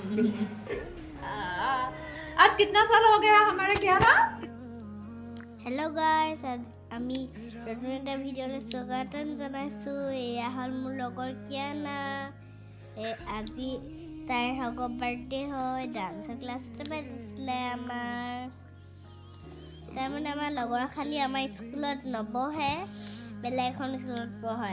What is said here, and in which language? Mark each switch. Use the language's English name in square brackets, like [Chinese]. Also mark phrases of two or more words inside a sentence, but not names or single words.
[Hindi] आज कितना साल हो गया हमारे कियारा? [English] hello guys, [Assamese] आज আমি নতুন এটা ভিডিঅ'লৈ স্বাগতম জনাইছোঁ। এয়া হ'ল মোৰ লগৰ কিয়ানা। আজি তাইৰ হক বাৰ্থডে হয়। ডান্সৰ ক্লাছ এটা পাতিছিলে আমাৰ। তাৰমানে আমাৰ লগৰ খালি আমাৰ স্কুলত নবহে, বেলেগ এখন স্কুলত পঢ়ে।